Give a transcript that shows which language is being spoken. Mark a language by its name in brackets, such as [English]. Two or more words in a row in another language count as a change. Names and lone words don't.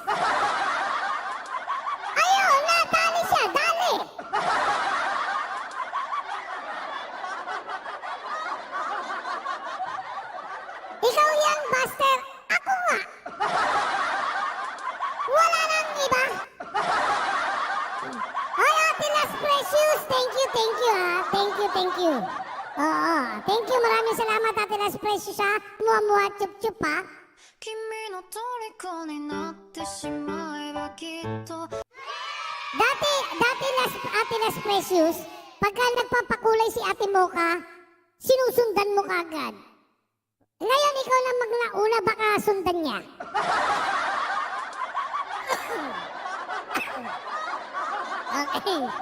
[Filipino] Ayun, natali siya, dali. Ikaw yan, Buster. Ako nga. Wala nang iba. Ay, Ate Las Precious. [English] Thank you ha. Thank you. Oo, thank you. [Filipino] Maraming salamat, Ate Las Precious ha. Muwa, chup, chup ha. [Japanese] 君の虜になってしまえばきっと [Filipino] Ate Las Precious, pagka nagpapakulay si Ate Mocha, sinusundan mo kagad. Ngayon, ikaw na magnauna, baka sundan niya. Okay.